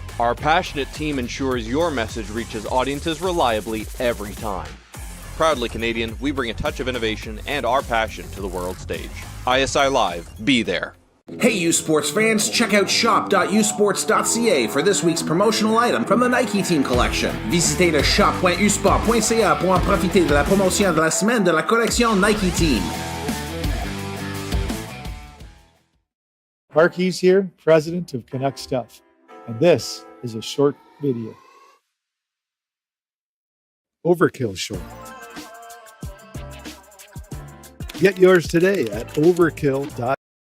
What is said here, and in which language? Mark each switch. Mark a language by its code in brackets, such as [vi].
[en] Our passionate team ensures your message reaches audiences reliably every time. Proudly Canadian, we bring a touch of innovation and our passion to the world stage. ISI Live, be there. Hey U Sports fans, check out shop.usports.ca for this week's promotional item from the Nike Team Collection. [fr] Visitez le shop.usport.ca pour en profiter de la promotion de la semaine de la collection Nike Team. [en] Mark Hees here, president of Canuck Stuff, and this is a short video. Overkill Short. Get yours today at overkill.com.